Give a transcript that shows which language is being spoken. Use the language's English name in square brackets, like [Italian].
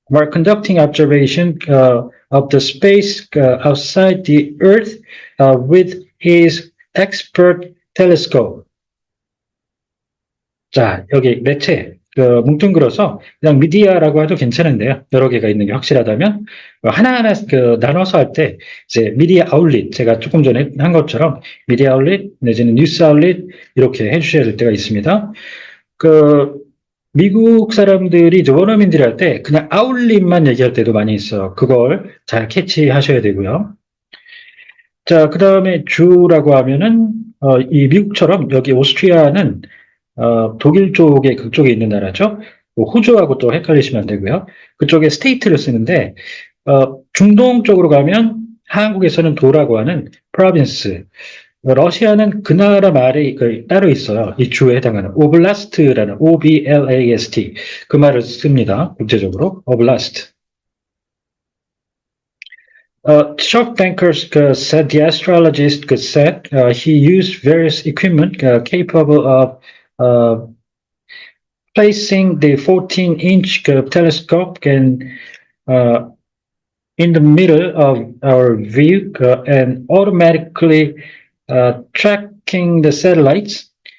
[English] conducting observation of the space outside the Earth with his expert telescope. [Korean] 자, 여기 매체, 뭉뚱그려서 그냥 미디어라고 해도 괜찮은데요. 여러 개가 있는 게 확실하다면 하나하나 나눠서 할 때 이제 미디어 아울릿, 제가 조금 전에 한 것처럼 미디어 아울릿 내지는 뉴스 아울릿 이렇게 해주셔야 될 때가 있습니다. 미국 사람들이 이제 원어민들이 할 때 그냥 아울릿만 얘기할 때도 많이 있어요. 그걸 잘 캐치하셔야 되고요. 자, 그 다음에 주라고 하면은 이 미국처럼 여기 오스트리아는 독일 쪽에 그쪽에 있는 나라죠. 호주하고 또 헷갈리시면 안 되고요. 그쪽에 스테이트를 쓰는데 중동 쪽으로 가면 한국에서는 도라고 하는 프로빈스, 러시아는 그 나라 말이 따로 있어요. 이 주에 해당하는 오블라스트라는 OBLAST 그 말을 씁니다. 국제적으로 오블라스트. [English] Chuck Banker said the astrologist said he used various equipment capable of placing the 14-inch telescope in the middle of our view and automatically tracking the satellites.